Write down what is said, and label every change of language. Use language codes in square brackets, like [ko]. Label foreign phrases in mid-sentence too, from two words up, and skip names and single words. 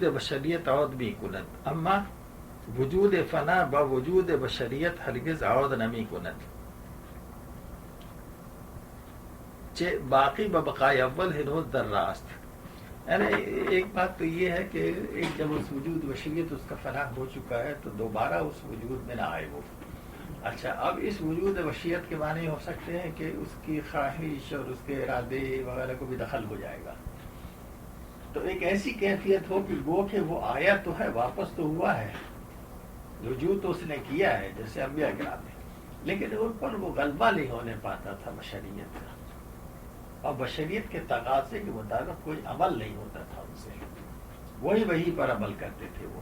[fa] بشریت عود بھی کند اما وجود فنا با وجود بشریت ہرگز عود نمی کند. باقی ببقائے اول ہنوز در راست. [ur] یعنی ایک بات تو یہ ہے کہ ایک جب اس وجود بشریت اس کا فنا ہو چکا ہے تو دوبارہ اس وجود میں نہ آئے وہ. اچھا اب اس وجود بشریت کے معنی ہو سکتے ہیں کہ اس کی خواہش اور اس کے ارادے وغیرہ کو بھی دخل ہو جائے گا. تو ایک ایسی کیفیت ہو کہ گو کہ وہ آیا تو ہے، واپس تو ہوا ہے، رجوع تو اس نے کیا ہے جیسے انبیاء کرام نے، لیکن ان پر وہ غلبہ نہیں ہونے پاتا تھا بشریت کا، اور بشریت کے تقاضے کے مطابق کوئی عمل نہیں ہوتا تھا ان سے، وہی پر عمل کرتے تھے وہ.